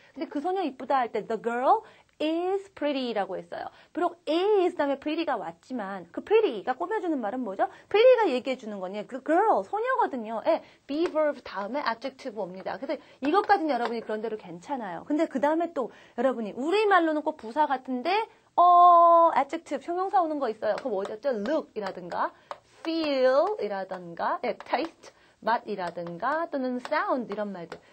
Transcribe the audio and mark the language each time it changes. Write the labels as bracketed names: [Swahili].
[Korean] 근데 그 소녀 이쁘다 할 때 [English] the girl is pretty [Korean] 라고 했어요. 비록 is 다음에 pretty가 왔지만 그 pretty가 꾸며주는 말은 뭐죠? pretty가 얘기해주는 거니 그 girl, 소녀거든요. be verb 다음에 adjective 옵니다. 그래서 이것까지는 여러분이 그런 대로 괜찮아요. 근데 그 다음에 또 여러분이 우리말로는 꼭 부사 같은데 adjective, 형용사 오는 거 있어요. 그거 뭐였죠? look이라든가 feel이라든가 taste, 맛이라든가 또는 sound 이런 말들.